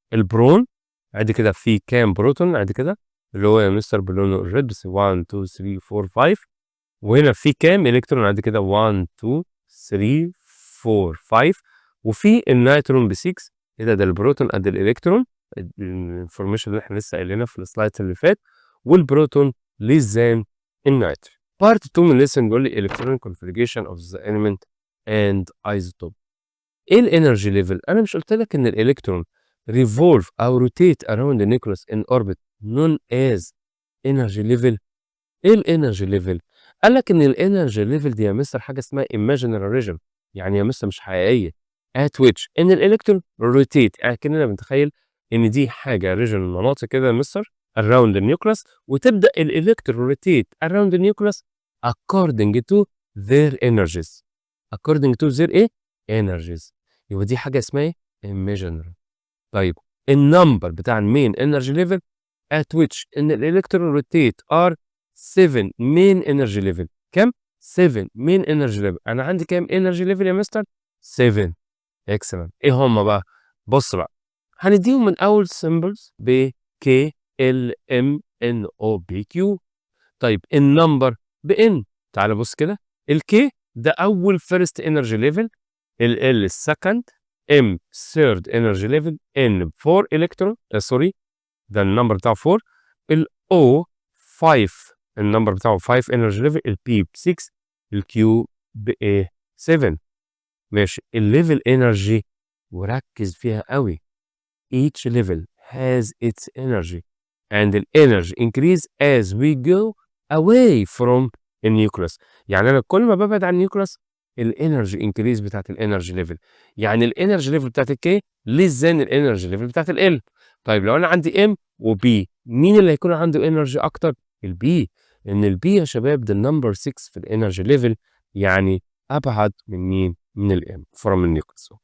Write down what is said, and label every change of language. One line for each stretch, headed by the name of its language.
Arabic: البرون عد كده في كام بروتون؟ عد كده اللي هو يا مستر بلونه الريد بس 1 2 3 4 5، وهنا في كام الكترون؟ عد كده 1 2 3 4 5، وفي النيترون ب 6. ايه ده البروتون قد الالكترون، الانفورميشن اللي احنا لسه قايلينها في السلايد اللي فات، والبروتون
English: less than
Arabic: النيترون. بارت 2 من الليسن بيقول لي
English: electronic configuration of the element and isotope.
Arabic: ايه الانرجي ليفل؟ انا مش قلت لك ان الالكترون
English: revolve
Arabic: او
English: rotate around the nucleus in orbit known as energy level.
Arabic: ايه الانرجي ليفل؟ قال لك ان الانرجي ليفل دي يا مستر حاجه اسمها
English: imaginary region،
Arabic: يعني يا مستر مش حقيقيه،
English: at which
Arabic: ان الالكترون rotate، يعني كاننا بنتخيل ان دي حاجه region مناطق كده يا مستر around the nucleus، وتبدا الالكترون
English: rotate around the nucleus according to their energies. according to their
Arabic: ايه؟
English: energies.
Arabic: يبقى دي حاجه اسمها ايه؟
English: imaginary.
Arabic: طيب النمبر بتاع المين انرجي ليفل
English: at which
Arabic: ان الالكترون روتيت ار 7 مين انرجي ليفل. كام؟ 7 مين انرجي ليفل. انا عندي كام انرجي ليفل يا مستر؟ 7. اكسلنت. ايه هم بقى؟ بص بقى هنديهم من اول سيمبلز ب K L M N O P Q. طيب النمبر بN. تعال بص كده، الK ده اول فيرست انرجي ليفل، ال السكند، M
English: third energy level،
Arabic: N
English: 4 electron
Arabic: سوري ده النمبر بتاعه 4، ال O 5 النمبر بتاعه 5
English: energy level،
Arabic: ال P ب 6، ال Q ب 7. ماشي. الليفل
English: energy
Arabic: وركز فيها قوي.
English: each level has its energy and the energy increase as we go away from
Arabic: النيوكليوس. يعني انا كل ما ببعد عن النيوكليوس الانرجي انكريز بتاعت الانرجي ليفل، يعني الانرجي ليفل بتاعت الكي ليس ذان الانرجي ليفل بتاعت ال. طيب لو انا عندي ام وبي مين اللي هيكون عنده انرجي اكتر؟ البي، ان البي يا شباب ده النمبر 6 في الانرجي ليفل، يعني ابعد من مين؟ من الام فروم النيوكليوس.